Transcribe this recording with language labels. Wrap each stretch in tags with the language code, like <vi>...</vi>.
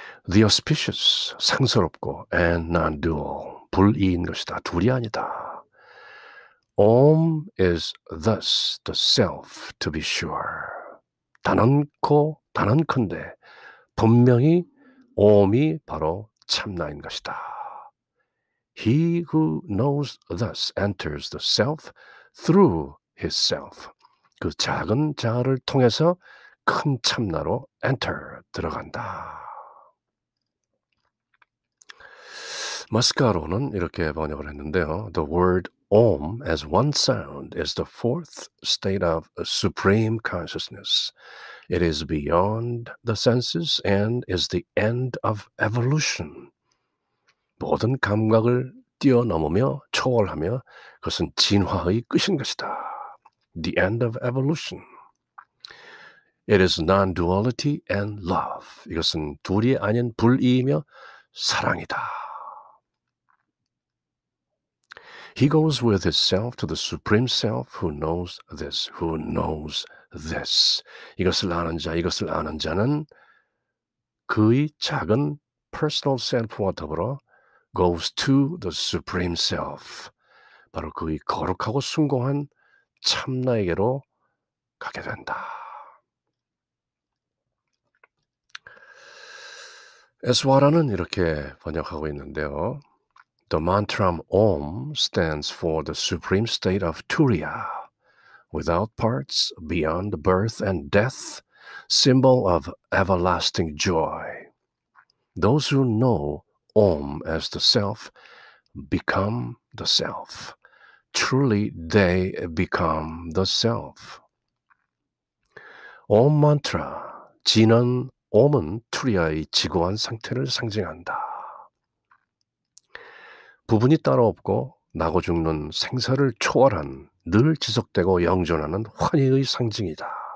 <en>The auspicious,</en> <ko>상스럽고</ko> <en>and non-dual,</en> <ko>불이인 것이다. 둘이 아니다.</ko> <en>Om is thus the self to be sure.</en> <ko>단언컨대 분명히 Om이 바로 참나인 것이다.</ko> <en>He who knows thus enters the self through his self.</en> <ko>그 작은 자아를 통해서 큰 참나로 enter 들어간다. 머스카로는 이렇게 번역을 했는데요.</ko> <en>The word Om as one sound is the fourth state of supreme consciousness. It is beyond the senses and is the end of evolution.</en> <ko>모든 감각을 뛰어넘으며 초월하며 그것은 진화의 끝인 것이다.</ko> <en>The end of evolution. It is non-duality and love.</en> <ko>이것은 둘이 아닌 불이이며 사랑이다.</ko> <en>He goes with his self to the supreme self who knows this, who knows this.</en> <ko>이것을 아는 자는 그의 작은</ko> <en>personal self</en> <ko>와 더불어</ko> <en>goes to the supreme self.</en> <ko>바로 그의 거룩하고 숭고한 참나에게로 가게 된다. 에스와라는 이렇게 번역하고 있는데요.</ko> <en>The mantra Om stands for the supreme state of Turiya, without parts, beyond birth and death, symbol of everlasting joy. Those who know Om as the self become the self. Truly, they become the self.</en> <ko>Om mantra, 진한 Om은 투리아의 지고한 상태를 상징한다. 부분이 따로 없고 나고 죽는 생사를 초월한 늘 지속되고 영존하는 환희의 상징이다.</ko>